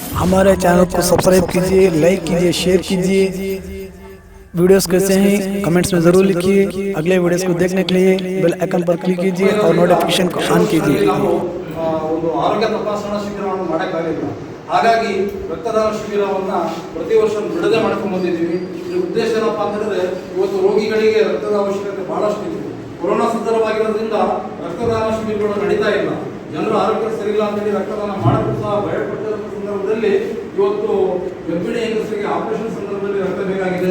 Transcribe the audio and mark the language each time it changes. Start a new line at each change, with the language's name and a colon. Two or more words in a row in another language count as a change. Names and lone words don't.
Hindi: हमारे चैनल को सब्सक्राइब कीजिए, लाइक कीजिए, शेयर कीजिए। वीडियोस कैसे हैं कमेंट्स में ज़रूर लिखिए। अगले वीडियोस को देखने के लिए
English: bell icon
Hindi: पर क्लिक कीजिए और नोटिफिकेशन को ऑन कीजिए।
Kannada: ಆರೋಗ್ಯ ತಪಾಸಣಾ ಶಿಬಿರವನ್ನು ಮಾಡಕ್ಕಾಗಿಲ್ಲ. ಹಾಗಾಗಿ ರಕ್ತದಾನ ಶಿಬಿರವನ್ನು ಪ್ರತಿ ವರ್ಷ ಬಿಡದೆ ಮಾಡ್ಕೊಂಡು ಬಂದಿದ್ದೀವಿ. ಈ ಉದ್ದೇಶ ಏನಪ್ಪಾ ಅಂತಂದ್ರೆ ಇವತ್ತು ರೋಗಿಗಳಿಗೆ ರಕ್ತದ ಅವಶ್ಯಕತೆ ಬಹಳಷ್ಟು ಇದೆ. ಕೊರೋನಾ ಸಂದರ್ಭವಾಗಿರೋದ್ರಿಂದ ರಕ್ತದಾನ ಶಿಬಿರಗಳು ನಡೀತಾ ಇಲ್ಲ. ಜನರು ಆರೋಗ್ಯ ಸರಿ ಇಲ್ಲ ಅಂತೇಳಿ ರಕ್ತದಾನ ಮಾಡಲು ಸಹ ಭಯಪಟ್ಟಿರುವ ಸಂದರ್ಭದಲ್ಲಿ ಇವತ್ತು ಗರ್ಭಿಣಿ ಹೆಂಗಸರಿಗೆ ಆಪರೇಷನ್ ಸಂದರ್ಭದಲ್ಲಿ ರಕ್ತ ಬೇಕಾಗಿದೆ.